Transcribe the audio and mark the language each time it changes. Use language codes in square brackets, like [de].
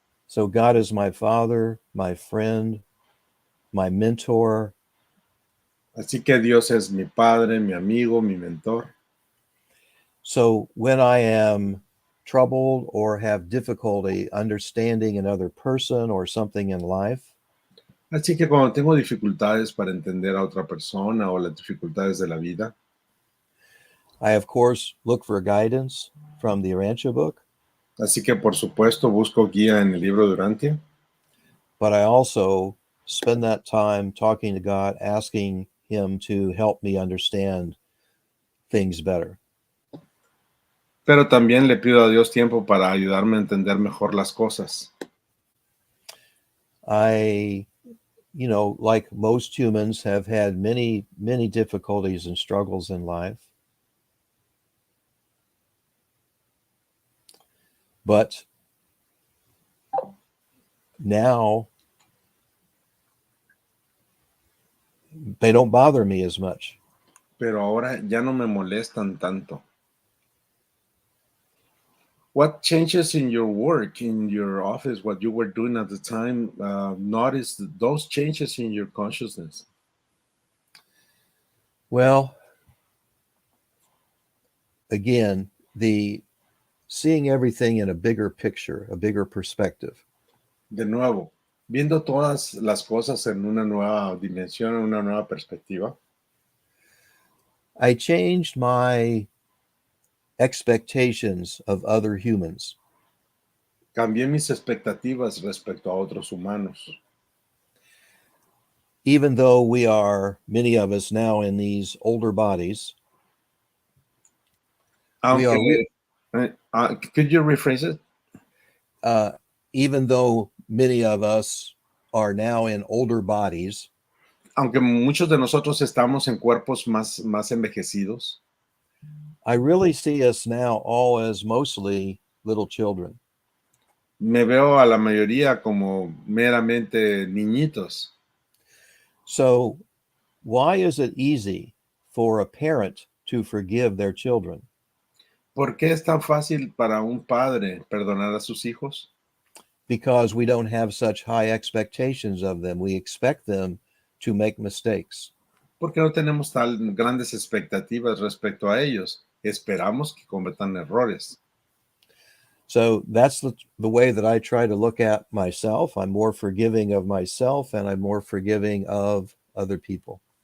[en] So God is my Father, my friend, my mentor. [es] Así que Dios es mi padre, mi amigo, mi mentor. [en] So when I am troubled or have difficulty understanding another person or something in life, [es] Así que cuando tengo dificultades para entender a otra persona o las dificultades de la vida, [en] I of course look for guidance from the Urantia book, [es] así que por supuesto busco guía en el libro de Urantia, [en] but I also spend that time talking to God, asking Him to help me understand things better. [es] pero también le pido a Dios tiempo para ayudarme a entender mejor las cosas. [en] I, like most humans, have had many, many difficulties and struggles in life. But now they don't bother me as much. [es] Pero ahora ya no me molestan tanto. [en] What changes in your work, in your office, what you were doing at the time, noticed those changes in your consciousness? Well, again, the seeing everything in a bigger picture, a bigger perspective. [es] De nuevo, viendo todas las cosas en una nueva dimensión, en una nueva perspectiva, [en] I changed my expectations of other humans. [es] cambié mis expectativas respecto a otros humanos. [en] Even though we are, many of us now in these older bodies, we are, Could you rephrase it? even though many of us are now in older bodies, [es] Aunque muchos de nosotros estamos en cuerpos más envejecidos, [en] I really see us now all as mostly little children. [es] me veo a la mayoría como meramente niñitos. [en] So, why is it easy for a parent to forgive their children? [es] ¿Por qué es tan fácil para un padre perdonar a sus hijos? [en] Because we don't have such high expectations of them. We expect them to make mistakes. [es] Porque no tenemos tan grandes expectativas respecto a ellos. Esperamos que cometan errores. [en] So that's the way that I try to look at myself. I'm more forgiving of myself and I'm more forgiving of other people.